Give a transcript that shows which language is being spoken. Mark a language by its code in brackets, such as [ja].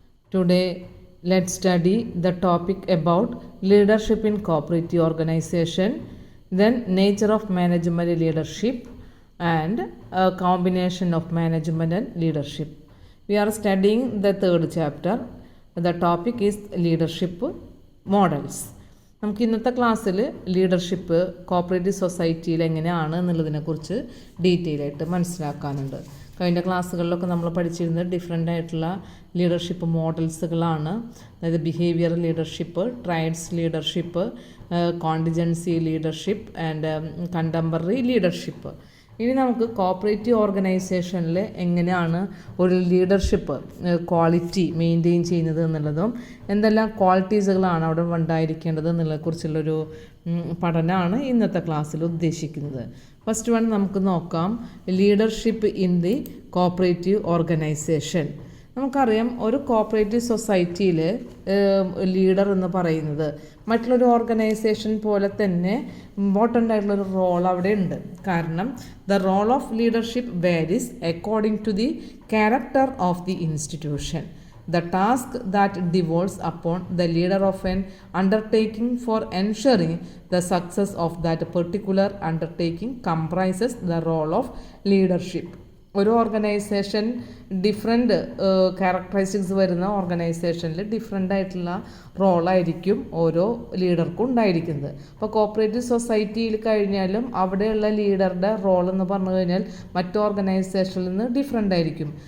[en] Today, let's study the topic about leadership in cooperative organization, then nature of management leadership, and a combination of management and leadership. We are studying the third chapter. The topic is leadership models. [ml] നമുക്ക് ഇന്നത്തെ ക്ലാസ്സിൽ leadership cooperative സൊസൈറ്റിയിൽ എങ്ങനെയാണ് എന്നുള്ളതിനെക്കുറിച്ച് detail ആയിട്ട് മനസ്സിലാക്കാനുണ്ട്. കഴിഞ്ഞ ക്ലാസ്സുകളിലൊക്കെ നമ്മൾ പഠിച്ചിരുന്നത് ഡിഫറെൻ്റ് ആയിട്ടുള്ള ലീഡർഷിപ്പ് മോഡൽസുകളാണ്. അതായത് behaviour leadership, ട്രയഡ്സ് leadership, contingency leadership and contemporary leadership. ഇനി നമുക്ക് കോപ്പറേറ്റീവ് ഓർഗനൈസേഷനിൽ എങ്ങനെയാണ് ഒരു ലീഡർഷിപ്പ് ക്വാളിറ്റി മെയിൻറ്റെയിൻ ചെയ്യുന്നത് എന്നുള്ളതും എന്തെല്ലാം ക്വാളിറ്റീസുകളാണ് അവിടെ ഉണ്ടായിരിക്കേണ്ടത് എന്നുള്ളതിനെക്കുറിച്ചുള്ളൊരു പഠനമാണ് ഇന്നത്തെ ക്ലാസ്സിൽ ഉദ്ദേശിക്കുന്നത്. ഫസ്റ്റ് വൺ നമുക്ക് നോക്കാം, [en] Leadership in the cooperative organisation. [ml] നമുക്കറിയാം ഒരു കോപ്പറേറ്റീവ് സൊസൈറ്റിയിൽ ലീഡർ എന്ന് പറയുന്നത് മറ്റുള്ളൊരു ഓർഗനൈസേഷൻ പോലെ തന്നെ ഇമ്പോർട്ടൻ്റ് ആയിട്ടുള്ളൊരു റോൾ അവിടെ ഉണ്ട്. കാരണം [en] The role of leadership varies according to the character of the institution. The task that devolves upon the leader of an undertaking for ensuring the success of that particular undertaking comprises the role of leadership. [ml] ഒരു organisation different characteristics വരുന്ന ഓർഗനൈസേഷനിൽ different ആയിട്ടുള്ള റോളായിരിക്കും ഓരോ ലീഡർക്കും ഉണ്ടായിരിക്കുന്നത്. അപ്പോൾ cooperative സൊസൈറ്റിയിൽ കഴിഞ്ഞാലും അവിടെയുള്ള ലീഡറുടെ റോൾ എന്ന് പറഞ്ഞു കഴിഞ്ഞാൽ മറ്റു ഓർഗനൈസേഷനിൽ നിന്ന് ഡിഫറെൻ്റ് ആയിരിക്കും.